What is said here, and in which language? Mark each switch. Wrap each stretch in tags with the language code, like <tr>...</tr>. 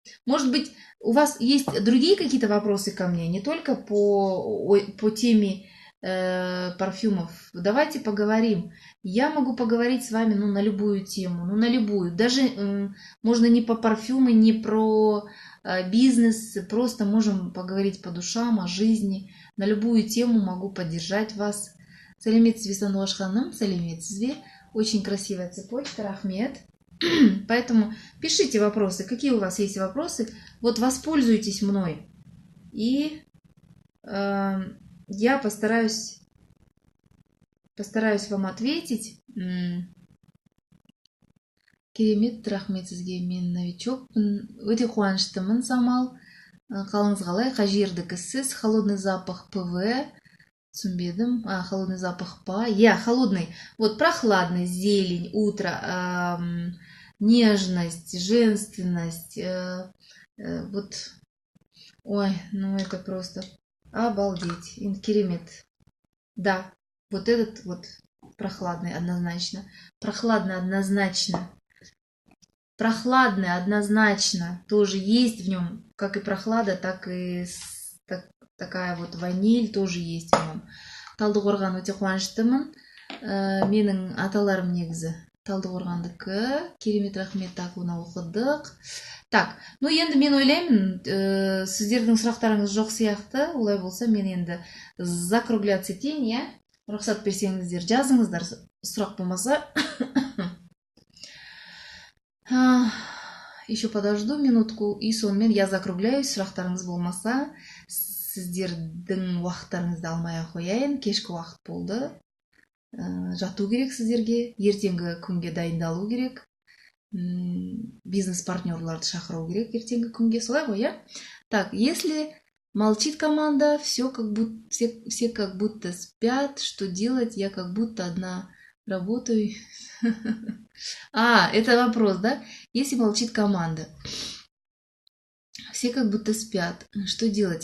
<ru>Может быть, у вас есть другие какие-то вопросы ко мне, не только по теме парфюмов. Давайте поговорим. Я могу поговорить с вами на любую тему, на любую. Даже можно не по парфюму, не про бизнес, просто можем поговорить по душам, о жизни. На любую тему могу поддержать вас.</ru> <kk>Сәлеметсіз бе, Сандуғаш ханым, сәлеметсіз бе?</kk> <ru>Очень красивая цепочка, рахмет. Поэтому пишите вопросы, какие у вас есть вопросы. Вот воспользуйтесь мной. И я постараюсь вам ответить.</ru> <kk>Керемет, рахмет сізге, мен новичокпын. Өте қуаныштымын, Самал. Қалыңыз қалай? Қай жердікі сіз?</kk> <ru>Холодный запах ПВ.</ru> <kk>Түсінбедім.</kk> <ru>Холодный запах па. Я, холодный. Вот прохладный, зелень, утро, нежность, женственность. Вот. Ой, ну это просто обалдеть. Керемет. Да, вот этот вот прохладный однозначно. Прохладный однозначно. Прохладный однозначно. Тоже есть в нем. Как и прохлада, так и такая вот ваниль тоже есть в нем.</ru> <kk>Талдықорған өте қуаныштымын. Менің аталарым негізі Талдықорғандікі. Керемет, рахмет, так, оны оқыдық.</kk> <ru>Так, ну</ru> <kk>енді мен ойлаймын, сіздердің сұрақтарыңыз жоқ сияқты. Олай болса мен енді</kk> <ru>закругляться</ru> <kk>етейін, иә? Рұқсат берсеңіздер, жазыңыздар, сұрақ болмаса.</kk> <ru>Еще подожду минутку, и</ru> <kk>сонымен</kk> <ru>я закругляюсь,</ru> <kk>сұрақтарыңыз болмаса. Сіздердің уақыттарыңызды алмай қояйын, кешкі уақыт болды. Жату керек сіздерге, ертеңгі күнге дайындалу керек. Бизнес-партнерларды шақыру керек ертеңгі күнге, солай ғой, иә?</kk> <ru>Так, если молчит команда, все как будто спят, что делать, я как будто одна работаю. Это вопрос, да? Если молчит команда. Все как будто спят. Что делать?</ru>